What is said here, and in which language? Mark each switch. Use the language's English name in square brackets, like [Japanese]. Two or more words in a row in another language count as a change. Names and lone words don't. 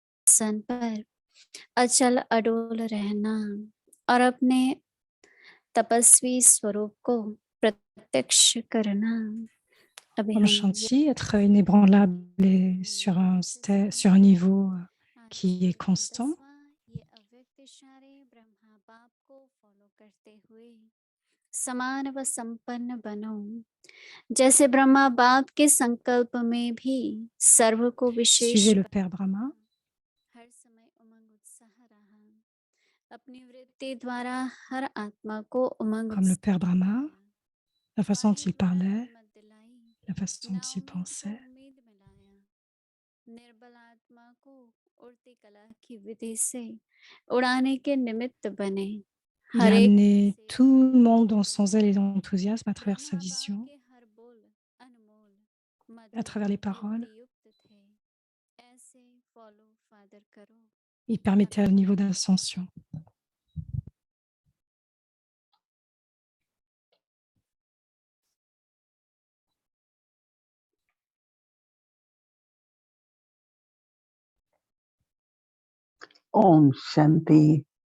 [Hindi] सिंहासन पर अचल अडोल रहना और अपने तपस्वी स्वरूप को प्रत्यक्ष करना। अभी Om हम Shanti, [French] être inébranlable et sur un niveau qui est constant. [Hindi] ये अव्यक्त इशारे ब्रह्मा बाप को फॉलो करते हुए समान व संपन्न बनो, जैसे ब्रह्मा बाप के संकल्प में भी सर्व को विशेष [French] Suivez le Père Brahma. [Hindi] हर समय उमंग उत्साह रहा, अपनी वृत्ति द्वारा हर आत्मा को उमंग [French] Comme le Père Brahma, la façon dont il parlait, la façon dont il pensait. [Hindi] निर्बल आत्मा को उड़ती कला की विधि से उड़ाने के निमित्त बने। [French] Il a amené tout le monde dans son zèle et l'enthousiasme à travers sa vision, à travers les paroles. Il permettait un niveau d'ascension. [Hindi] Om Shanti.